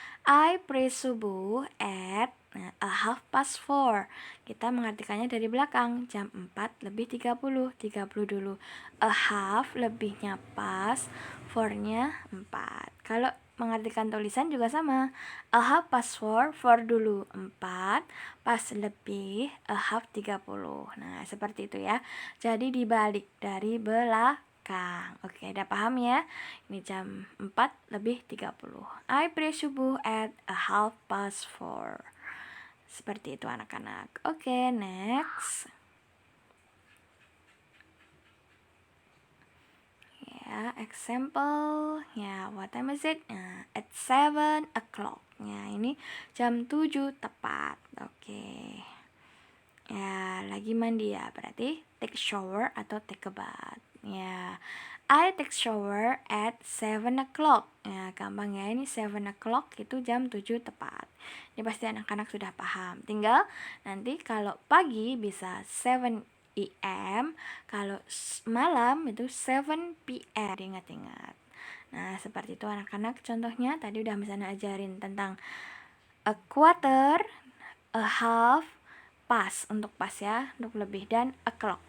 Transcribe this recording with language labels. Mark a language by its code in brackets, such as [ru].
[en] I pray subuh at a half past 4. [id] Kita mengartikannya dari belakang, jam 4 lebih 30. 30 dulu. A half lebihnya pas, 4-nya 4. Kalau mengartikan tulisan juga sama. [en] A half past 4, [id] 4 dulu 4, pas lebih, a half 30. Nah, seperti itu ya. Jadi dibalik dari belakang. Oke, udah paham ya? Ini jam 4 lebih 30. [en] I pray subuh at a half past 4. [id] Seperti itu anak-anak. Oke, next. [en] Ya, example. Ya, what time is it? Nah, at 7 o'clock. [id] Ya, ini jam 7 tepat. Oke. Ya, lagi mandi ya. Berarti [en] take shower [id] atau [en] take a bath. Ya, I take shower at 7 o'clock. [id] Ya, gampang ya. Ini 7 o'clock itu jam 7 tepat. Ini pasti anak-anak sudah paham. Tinggal nanti kalau pagi bisa 7 AM, kalau malam itu 7 PM. Ingat-ingat. Nah, seperti itu anak-anak. Contohnya tadi udah misalnya ajarin tentang a quarter, a half, pas untuk pas ya, untuk lebih, dan o'clock.